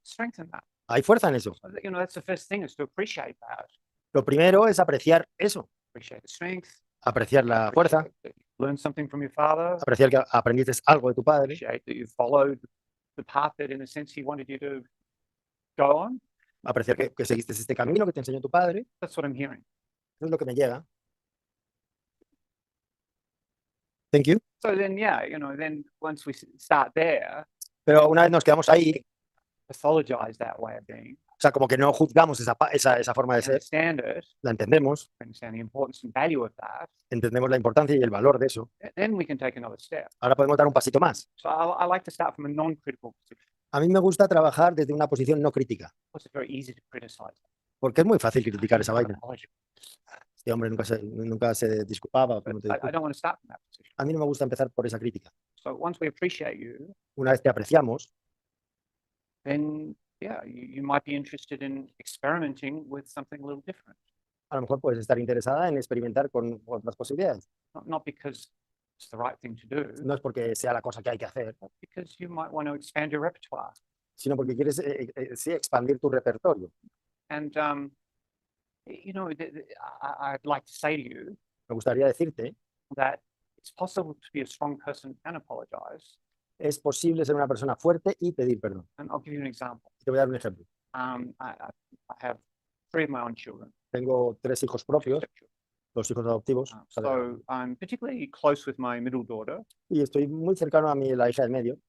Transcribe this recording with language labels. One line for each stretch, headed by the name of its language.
English: Strengthen that.
Spanish: Hay fuerza en eso.
English: So, you know, that's the first thing, is to appreciate that.
Spanish: Lo primero es apreciar eso,
English: Appreciate the strength.
Spanish: apreciar la fuerza,
English: Appreciate that you learned something from your father.
Spanish: apreciar que aprendiste algo de tu padre,
English: Appreciate that you followed the path that, in a sense, he wanted you to go on.
Spanish: apreciar que seguiste este camino que te enseñó tu padre.
English: That's what I'm hearing.
Spanish: Eso es lo que me llega.
English: Thank you. So then, yeah, you know, then once we start there,
Spanish: Pero una vez nos quedamos ahí,
English: pathologize that way of being,
Spanish: o sea, como que no juzgamos esa forma de ser,
English: understand it,
Spanish: la entendemos,
English: understand the importance and value of that,
Spanish: entendemos la importancia y el valor de eso.
English: then we can take another step.
Spanish: Ahora podemos dar un pasito más.
English: So I like to start from a non-critical position.
Spanish: A mí me gusta trabajar desde una posición no crítica,
English: It's very easy to criticize.
Spanish: porque es muy fácil criticar esa vaina.
English: Apology.
Spanish: Este hombre nunca se disculpaba.
English: But
Spanish: como te
English: I
Spanish: disculpas.
English: don't want to start from that position.
Spanish: A mí no me gusta empezar por esa crítica.
English: So once we appreciate you,
Spanish: Una vez te apreciamos,
English: then yeah, you might be interested in experimenting with something a little different.
Spanish: a lo mejor puedes estar interesada en experimentar con otras posibilidades.
English: Not because it's the right thing to do,
Spanish: No es porque sea la cosa que hay que hacer,
English: but because you might want to expand your repertoire.
Spanish: sino porque quieres sí, expandir tu repertorio.
English: And you know, I'd like to say to you
Spanish: Me gustaría decirte,
English: that it's possible to be a strong person and apologize.
Spanish: es posible ser una persona fuerte y pedir perdón.
English: And I'll give you an example.
Spanish: Te voy a dar un ejemplo.
English: I have 3 of my own children.
Spanish: Tengo 3 hijos propios, 2 hijos adoptivos,
English: So I'm particularly close with my middle daughter.
Spanish: y estoy muy cercano a la hija del medio.